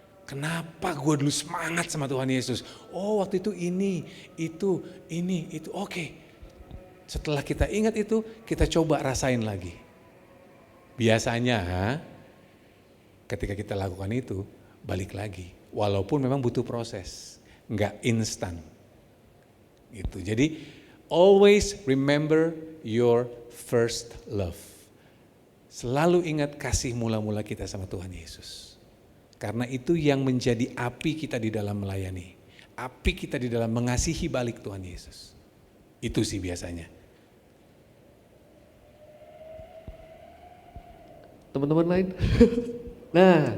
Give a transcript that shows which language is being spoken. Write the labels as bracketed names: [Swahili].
[Indonesian] Kenapa gue dulu semangat sama Tuhan Yesus? Oh waktu itu ini, itu. Oke. Setelah kita ingat itu, kita coba rasain lagi. Biasanya ketika kita lakukan itu, balik lagi. Walaupun memang butuh proses, nggak instan. Gitu. [English] Jadi always remember your first love. [Indonesian] Selalu ingat kasih mula-mula kita sama Tuhan Yesus. Karena itu yang menjadi api kita di dalam melayani. Api kita di dalam mengasihi balik Tuhan Yesus. Itu sih biasanya. Teman-teman lain? Nah,